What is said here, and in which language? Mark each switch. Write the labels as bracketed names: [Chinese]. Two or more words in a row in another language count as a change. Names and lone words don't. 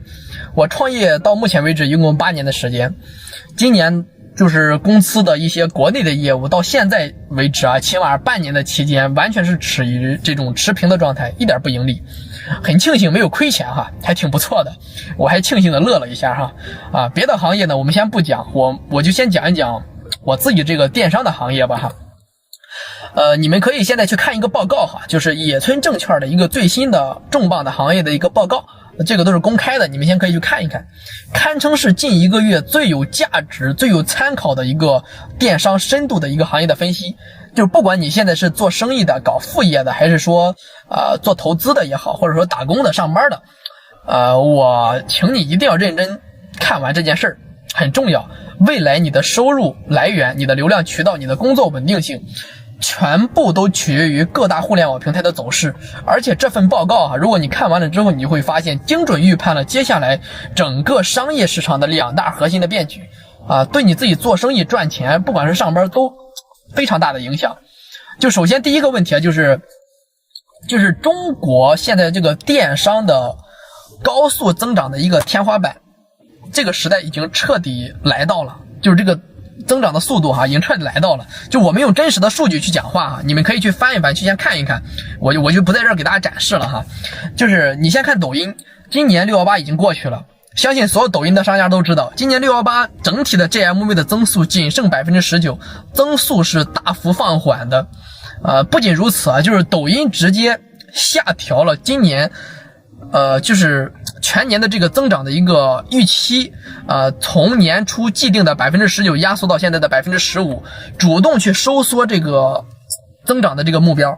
[Chinese] 我創業到目前為止一共8年的時間，今年就是公司的一些國內的業務到現在為止起碼半年的期間完全是處於這種持平的狀態，一點不盈利，很慶幸沒有虧錢哈，還挺不錯的，我還慶幸的樂了一下哈。別的行業呢我們先不講，我就先講一講我自己這個電商的行業吧哈。你們可以现在去看一個報告哈，就是野村證券的一個最新的重磅的行業的一個報告，這個都是公開的，你們先可以去看一看，堪稱是近1個月最有價值、最有參考的一個電商深度的一個行業的分析。就是不管你現在是做生意的、搞副業的，還是說做投資的也好，或者說打工的、上班的，我請你一定要認真看完這件事兒，很重要。未來你的收入來源、你的流量渠道、你的工作穩定性，全部都取決於各大互聯網平台的走勢。而且這份報告如果你看完了之後，你會發现精準預判了接下來整個商業市場的2大核心的變局對你自己做生意賺錢，不管是上班都非常大的影響。就首先第一個問題就是中國現在這個電商的高速增長的一個天花板，這個時代已經徹底來到了，就是這個增長的速度已經徹底來到了。就我們用真實的數據去講話你們可以去翻一翻，去先看一看，我就不在這儿給大家展示了哈。就是你先看抖音，今年618已經過去了，相信所有抖音的商家都知道，今年618整體的 GMV 的增速仅剩 19%， 增速是大幅放緩的。不仅如此就是抖音直接下調了今年就是全年的這個增長的一個預期，從年初既定的 19% 壓縮到現在的 15%， 主動去收縮這個增長的這個目標。